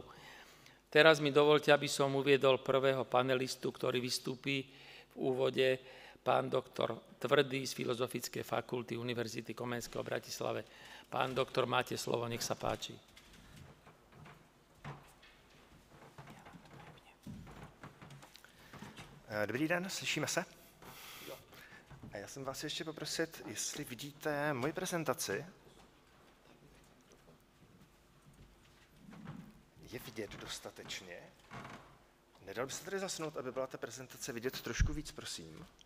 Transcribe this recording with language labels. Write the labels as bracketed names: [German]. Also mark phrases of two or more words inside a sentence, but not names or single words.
[Slovak] Teraz mi dovoľte, aby som uviedol prvého panelistu, ktorý vystúpi v úvode, pán doktor Tvrdý z Filozofickej fakulty Univerzity Komenského v Bratislave. Pán doktor, máte slovo, nech sa páči. [Czech] Dobrý den, slyšíme se? A já jsem vás ještě poprosit, jestli vidíte moji prezentaci. Je vidět dostatečně? Nedal by se tady zasnout, aby byla ta prezentace vidět trošku víc, prosím?